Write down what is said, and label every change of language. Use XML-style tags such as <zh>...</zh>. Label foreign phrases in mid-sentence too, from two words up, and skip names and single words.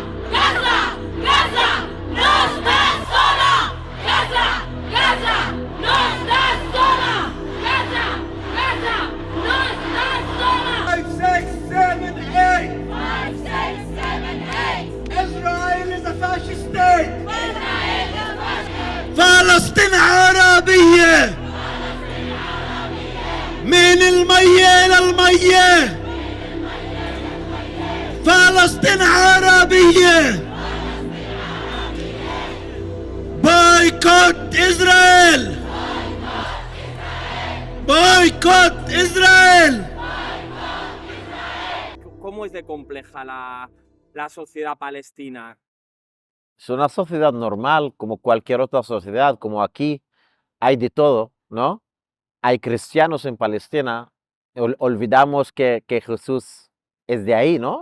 <es>Gaza, Gaza, no estás sola. Gaza, Gaza, no estás sola. Gaza, Gaza, no estás sola.</es> <en>5, 6, 7, 8. 5, 6, 7, 8. Israel is a fascist state. Israel is a</en> <ar>فلسطين عربية من المية للمية. فلسطين عربية. boycott إسرائيل. boycott إسرائيل.</ar> <es>¿Cómo es de compleja la sociedad palestina? Es una sociedad normal, como cualquier otra sociedad, como aquí hay de todo, ¿no? Hay cristianos en Palestina. Olvidamos que Jesús es de ahí, ¿no?</es>